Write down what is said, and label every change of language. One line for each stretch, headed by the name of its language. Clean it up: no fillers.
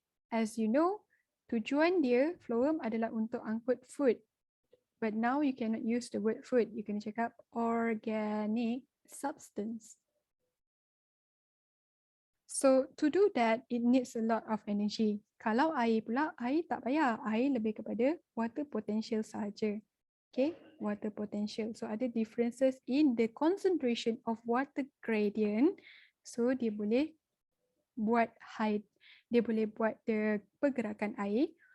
English: As you know,
Malay: tujuan dia phloem adalah untuk angkut food.
English: But now you cannot use the word food. You can check up organic substance. So to do that, it needs a lot of energy.
Malay: Kalau air pula, air tak payah. Air lebih kepada water potential sahaja. Okay, water potential.
English: So
Malay: ada
English: differences in the concentration of water gradient.
Malay: So dia boleh buat dia boleh buat the pergerakan air.